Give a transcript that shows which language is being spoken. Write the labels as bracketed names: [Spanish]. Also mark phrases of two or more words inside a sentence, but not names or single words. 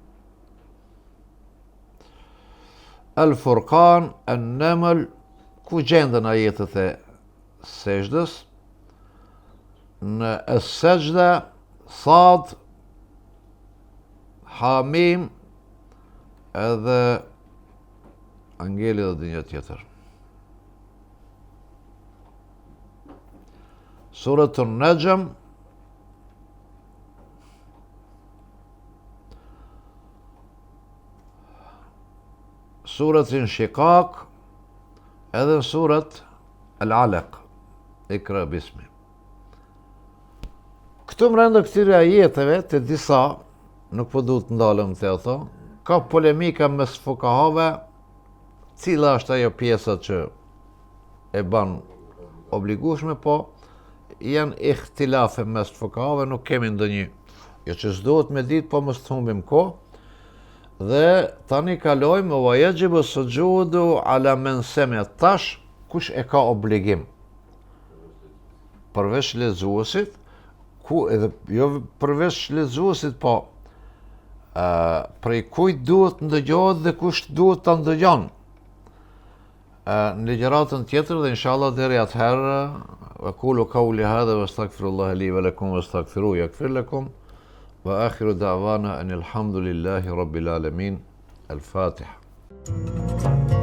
[Albanian] Al-Furqan, An-Naml, ku gjenden ajetet e sejdës, në As-Sajda, Sad, Hamim, edhe angeli dhe një tjetër. Surat An-Najm, surat Inshiqaq, edhe surat Al-Alaq, [Arabic] اقرأ باسم. [Albanian] Këtu mrenda këtyre ajeteve, të disa, nuk po duhet të ndalëm të ato, ka polemika mes fukahave, cila është ajo pjesa që e ban obligueshme, po janë ihtilafe mes fukahave, nuk kemi ndonjë, jo që s'duhet me ditë, po mos të humbim kohë. Dhe tani kalojmë [Arabic] ويجب السجود على من سمع. [Albanian] Tash kush e ka obligim? Përveç lexuesit, ku edhe jo përveç lexuesit, po prej kujt duhet ndëgjohet dhe kush duhet ta ndëgjon. Në ligjëratën tjetër dhe inshallah deri atëherë [Arabic] أقول قولي هذا وأستغفر الله لي ولكم وأستغفره يغفر لكم. وآخر دعوانا أن الحمد لله رب العالمين. الفاتحة.